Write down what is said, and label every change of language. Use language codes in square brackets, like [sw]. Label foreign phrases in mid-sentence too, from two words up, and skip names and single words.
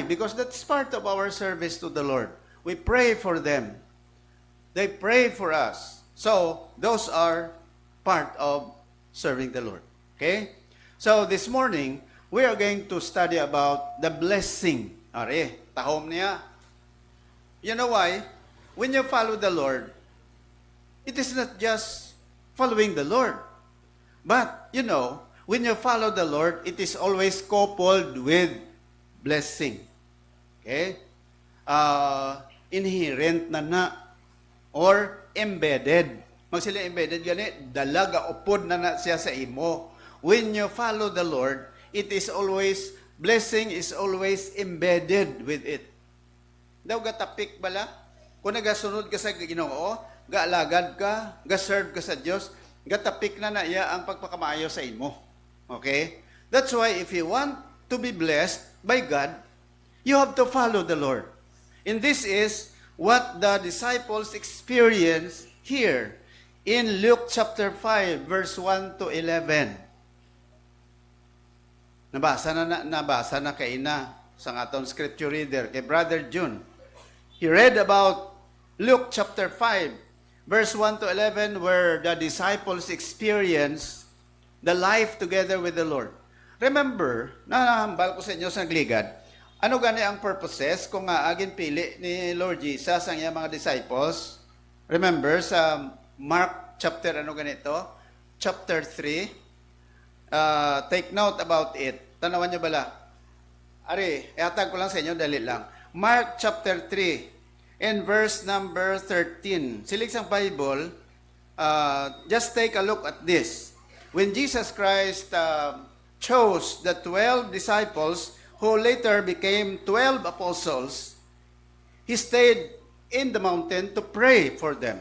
[en] Because that's part of our service to the Lord. We pray for them. They pray for us. So, those are part of serving the Lord. Okay? So, this morning, we are going to study about the blessing. [hil] Are, tahom niya. [en] You know why? When you follow the Lord, it is not just following the Lord. But, you know, when you follow the Lord, it is always coupled with blessing. Okay? Inherent na or embedded. [hil] Magsila embedded gani, dalaga upod na siya sa imo. [en] When you follow the Lord, it is always, blessing is always embedded with it. [hil] Daw gatapik bala? Kung nagasunod ka sa Ginoo, gaalagad ka, gaserve ka sa Dios, gatapik na iya ang pagpakamaayo sa imo. [en] Okay? That's why if you want to be blessed by God, you have to follow the Lord. And this is what the disciples experienced here in Luke chapter 5 verse 1 to 11. [hil] Nabasa na kay ina sa atong scripture reader kay Brother June. [en] He read about Luke chapter 5, verse 1 to 11, where the disciples experience the life together with the Lord. Remember, [hil] nahambal ko sa inyo sa nagligad, ano gani ang purposes kung agin pili ni Lord Jesus ang iyang mga disciples? [en] Remember, [hil] sa Mark chapter, ano ganito? Chapter 3. [en] Take note about it. [hil] Tanawan nyo bala. Ari, iatag ko lang sa inyo, dali lang. [en] Mark chapter 3, in verse number 13. [hil] Silig sa Bible, [en] just take a look at this. When Jesus Christ chose the 12 disciples who later became 12 apostles, He stayed in the mountain to pray for them.